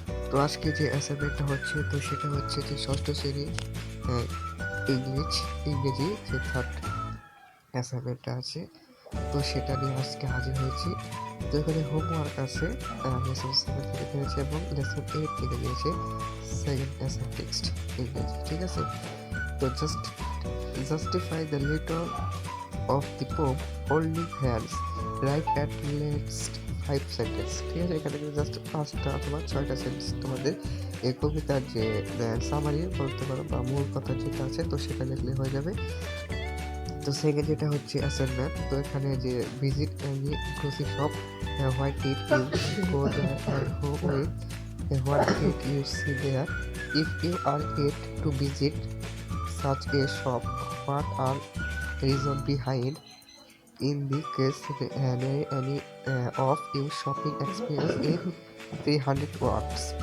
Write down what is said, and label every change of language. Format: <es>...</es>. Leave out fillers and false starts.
<bn>তো আজকে যে অ্যাসাইনমেন্টটা হচ্ছে, তো সেটা হচ্ছে যে ষষ্ঠ শ্রেণী আহ, ইংরেজি যে থার্ড অ্যাসাইনমেন্টটা আছে, তো সেটা নিয়ে আজকে হাজির হয়েছি। তো এখানে হোমওয়ার্ক আছে লেসন 7 থেকে দিয়েছে এবং লেসন 8 থেকে দিয়েছে সেকেন্ড অ্যাসাইন টেক্সট ইংরেজি, ঠিক আছে?</bn> <en>তো justify the letter of the poem holding hands, write at least 5 sentence,</en> <bn>ঠিক আছে? এখানে জাস্ট 5টা অথবা 6টা সেন্টেন্স তোমাদের এই কবিতার যে সামারি বলতে পারো বা মূল কথা যেটা আছে, তো সেটা লিখলে হয়ে যাবে। তো সেকেন্ড যেটা হচ্ছে অ্যাসাইনমেন্ট, তো এখানে যে</bn> <en>Visit any grocery shop, what did you go there and who with, what did you see there, if you are it to visit such a shop, what are reason behind, in the case any of your shopping experience in 300 words।</en>